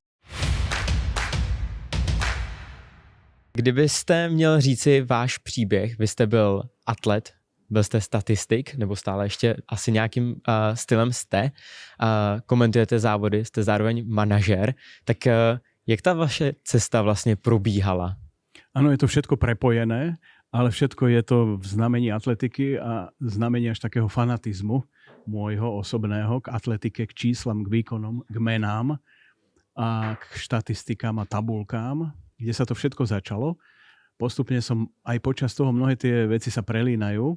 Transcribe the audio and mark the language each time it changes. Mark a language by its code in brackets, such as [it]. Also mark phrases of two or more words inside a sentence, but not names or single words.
[cs] Kdybyste měl říci váš příběh, vy jste byl atlet, byl jste statistik, nebo stále ještě asi nějakým stylem jste, komentujete závody, jste zároveň manažer, tak jak ta vaše cesta vlastně probíhala? [sk] Áno, je to všetko prepojené, ale všetko je to v znamení atletiky a znamení až takého fanatizmu môjho osobného k atletike, k číslam, k výkonom, k menám a k štatistikám a tabulkám, kde sa to všetko začalo. Postupne som aj počas toho mnohé tie veci sa prelínajú.